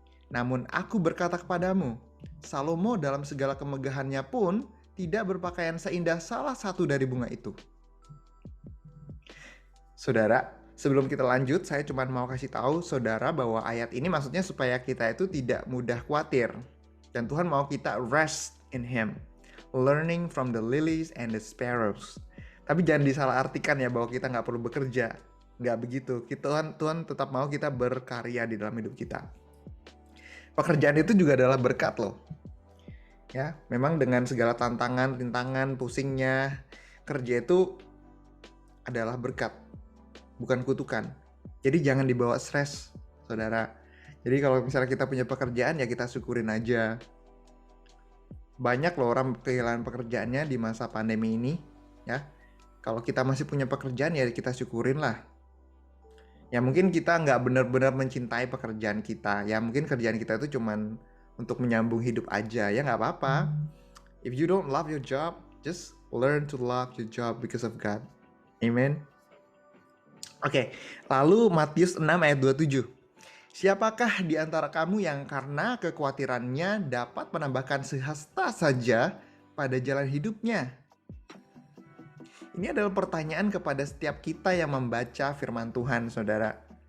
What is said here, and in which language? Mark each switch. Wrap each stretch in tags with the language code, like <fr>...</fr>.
<id>Namun aku berkata kepadamu, Salomo dalam segala kemegahannya pun tidak berpakaian seindah salah satu dari bunga itu. Saudara, sebelum kita lanjut, saya cuma mau kasih tahu saudara bahwa ayat ini maksudnya supaya kita itu tidak mudah khawatir. Dan Tuhan mau kita</id> <en>rest in Him, learning from the lilies and the sparrows.</en> <id>Tapi jangan disalahartikan ya bahwa kita nggak perlu bekerja. Nggak begitu. Tuhan tetap mau kita berkarya di dalam hidup kita. Pekerjaan itu juga adalah berkat loh. Ya, memang dengan segala tantangan, rintangan, pusingnya, kerja itu adalah berkat, bukan kutukan. Jadi jangan dibawa stres, saudara. Jadi kalau misalnya kita punya pekerjaan ya kita syukurin aja. Banyak loh orang kehilangan pekerjaannya di masa pandemi ini, ya. Kalau kita masih punya pekerjaan ya kita syukurin lah. Ya mungkin kita nggak benar-benar mencintai pekerjaan kita. Ya mungkin kerjaan kita itu cuman untuk menyambung hidup aja. Ya nggak apa-apa.</id> <en>If you don't love your job, just learn to love your job because of God.</en> <id>Amen. Oke, lalu Matius 6 ayat 27. Siapakah di antara kamu yang karena kekhawatirannya dapat menambahkan sehasta saja pada jalan hidupnya? Ini adalah pertanyaan kepada setiap kita yang membaca firman Tuhan, saudara.</id>